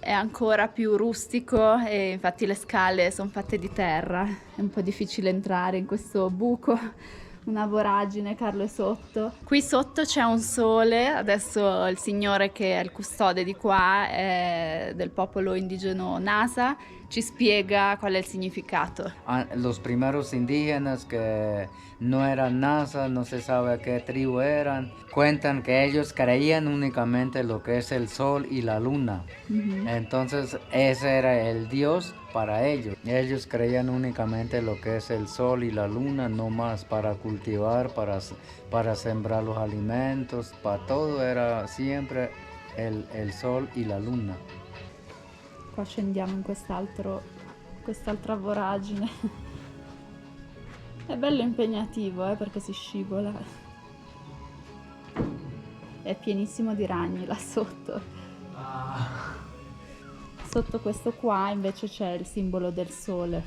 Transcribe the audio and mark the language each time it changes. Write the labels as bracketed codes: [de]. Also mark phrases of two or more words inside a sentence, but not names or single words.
[it] è ancora più rustico e infatti le scale sono fatte di terra, è un po' difficile entrare in questo buco, una voragine. Carlo è sotto. Qui sotto c'è un sole, adesso il signore che è il custode di qua è del popolo indigeno Nasa, ci spiega qual è il significato. [es] Los primeros indígenas que no eran Nasa, no se sabe qué tribu eran, cuentan que ellos creían únicamente lo que es el sol y la luna. Entonces ese era el dios para ellos. Ellos creían únicamente lo que es el sol y la luna, no más para cultivar, para sembrar los alimentos, para todo era siempre el sol y la luna. [it] Qua scendiamo in quest'altra voragine. È bello impegnativo perché si scivola. È pienissimo di ragni là sotto. Sotto questo qua invece c'è il simbolo del sole.